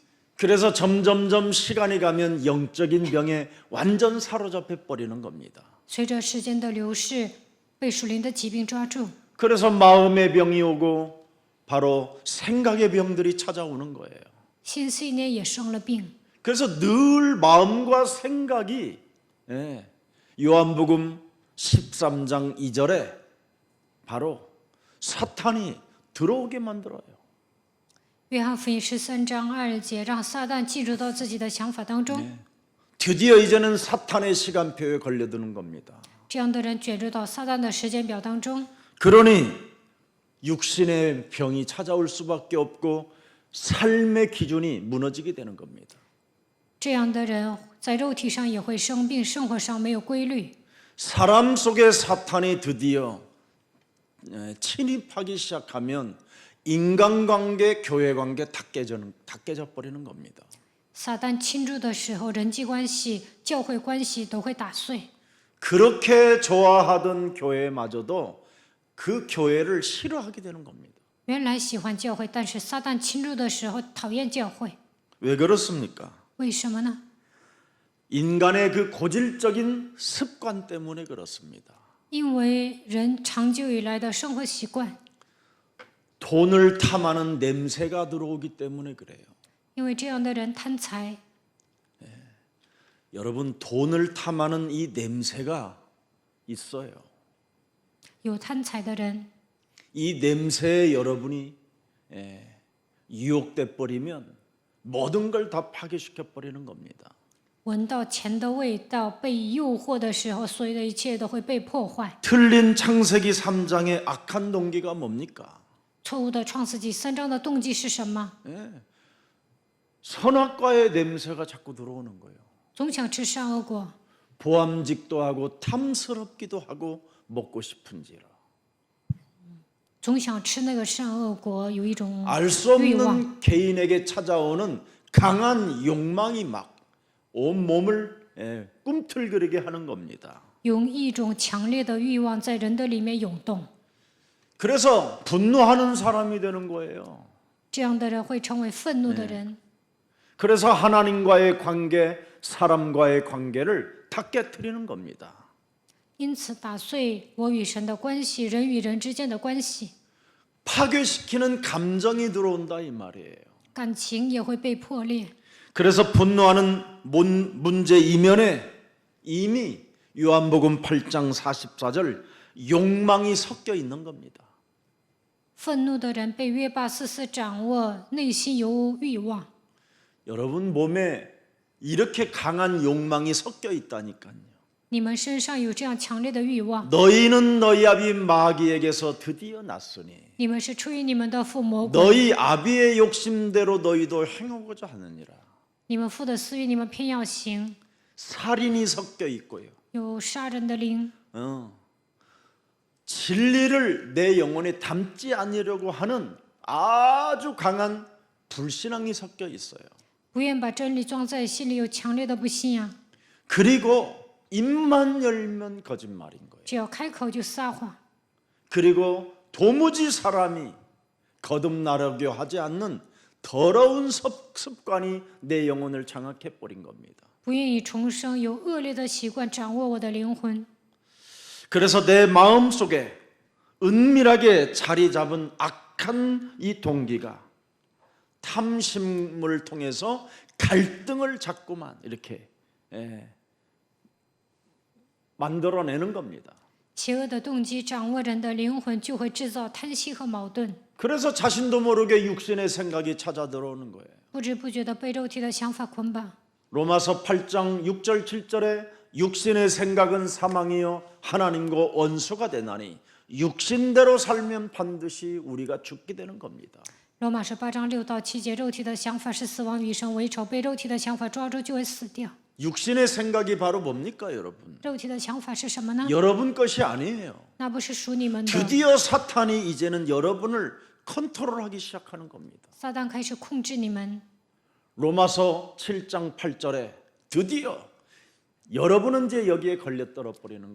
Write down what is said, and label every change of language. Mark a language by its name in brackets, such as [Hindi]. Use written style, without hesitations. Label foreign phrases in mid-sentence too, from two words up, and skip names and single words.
[Korean] 그래서 점점점 시간이 가면 영적인 병에 완전 사로잡혀 버리는 겁니다. [Chinese] 随着时间的流逝，被属灵的疾病抓住。 [Korean] 그래서 마음의 병이 오고 바로 생각의 병들이 찾아오는 거예요. [Chinese] 心思意念也生了病。 [Korean] 그래서 늘 마음과 생각이 요한복음 13장 2절에 바로 사탄이 들어오게 만들어요. [Chinese] 约翰福音13章2节，让撒旦进入到自己的想法当中。 [Korean] 드디어 이제는 사탄의 시간표에 걸려드는 겁니다. [Chinese] 这样的人卷入到撒旦的时间表当中， [Korean] 그러니 육신의 병이 찾아올 수밖에 없고 삶의 기준이 무너지게 되는 겁니다. [Chinese] 这样的人在肉体上也会生病，生活上没有规律。 [Korean] 사람 속에 사탄이 드디어 침입하기 시작하면 인간관계, 교회관계 다 깨져 버리는 겁니다. [Chinese] 撒旦侵入的时候，人际关系、教会关系都会打碎。 [Korean] 그렇게 좋아하던 교회마저도 그 교회를 싫어하게 되는 겁니다. [Chinese] 原来喜欢教会，但是撒旦侵入的时候讨厌教会， [Korean] 왜 그렇습니까? [Chinese] 为什么呢？ [Korean] 인간의 그 고질적인 습관 때문에 그렇습니다. [Chinese] 因为人长久以来的生活习惯， [Korean] 돈을 탐하는 냄새가 들어오기 때문에 그래요. [Chinese] 因为这样的人贪财。 [Korean] 여러분, 돈을 탐하는 이 냄새가 있어요. [Chinese] 有贪财的人， [Korean] 이 냄새에 여러분이 유혹돼 버리면 모든 걸 다 파괴시켜 버리는 겁니다. [Chinese] 闻到钱的味道，被诱惑的时候，所有的一切都会被破坏。 [Korean] 틀린 창세기 3장의 악한 동기가 뭡니까? [Chinese] 错误的创世纪3章的动机是什么？ [Korean] 선악과의 냄새가 자꾸 들어오는 거예요. [Chinese] 总想吃善恶果， [Korean] 보암직도 하고 탐스럽기도 하고 먹고 싶은지라. [Chinese] 总想吃那个善恶果，有一种 [Korean] 알 수 [Chinese] 欲望。 [Korean] 없는 개인에게 찾아오는 강한 욕망이 막 온 몸을 꿈틀거리게 하는 겁니다. [Chinese] 有一种强烈的欲望在人的里面涌动， [Korean] 그래서 분노하는 사람이 되는 거예요. [Chinese] 这样的人会成为愤怒的人。 [Korean] 그래서 하나님과의 관계, 사람과의 관계를 다 깨트리는 겁니다. [Chinese] 因此打碎我与神的关系，人与人之间的关系， [Korean] 파괴시키는 감정이 들어온다 이 말이에요. [Chinese] 感情也会被破裂。 [Korean] 그래서 분노하는 문제 이면에 이미 요한복음 8장 44절 욕망이 섞여 있는 겁니다. [Chinese] 愤怒的人被约巴44掌握，内心有欲望。 [Korean] 여러분 몸에 이렇게 강한 욕망이 섞여 있다니까요. [Chinese] 你们身上有这样强烈的欲望， [Korean] 너희는 너희 아비 마귀에게서 드디어 났으니 [Chinese] 你们是出于你们的父魔鬼， [Korean] 너희 아비의 욕심대로 너희도 행하고자 하느니라. [Chinese] 你们父的私欲，你们偏要行， [Korean] 살인이 섞여 있고요. [Chinese] 有杀人的灵， [Korean] 진리를 내 영혼에 담지 않으려고 하는 아주 강한 불신앙이 섞여 있어요. [Chinese] 不愿把真理装在心里，有强烈的不信仰， [Korean] 그리고 입만 열면 거짓말인 거예요. [Chinese] 只要开口就撒谎， [Korean] 그리고 도무지 사람이 거듭나려고 하지 않는 더러운 습관이 내 영혼을 장악해 버린 겁니다. [Chinese] 不愿意重生，有恶劣的习惯掌握我的灵魂。 [Korean] 그래서 내 마음 속에 은밀하게 자리 잡은 악한 이 동기가 탐심을 통해서 갈등을 자꾸만 이렇게 만들어내는 겁니다. [Chinese] 邪恶的动机掌握人的灵魂，就会制造贪心和矛盾， [Korean] 그래서 자신도 모르게 육신의 생각이 찾아 들어오는 거예요. [Chinese] 不知不觉的被肉体的想法捆绑。 [Korean] 로마서 8장 6절 7절에 육신의 생각은 사망이요 하나님과 원수가 되나니 육신대로 살면 반드시 우리가 죽게 되는 겁니다. [Chinese] 罗马书8章6到7节，肉体的想法是死亡，与神为仇，被肉体的想法抓住就会死掉。 [Korean] 육신의 생각이 바로 뭡니까, 여러분? [Chinese] 肉体的想法是什么呢？ [Korean] 여러분 것이 아니에요. [Chinese] 那不是属你们的。 [Korean] 드디어 사탄이 이제는 여러분을 컨트롤하기 시작하는 겁니다. [Chinese] 撒旦开始控制你们。 [Korean] 로마서 7장 8절에 드디어 여러분은 이제 여기에 걸려떨어 버리는 거예요.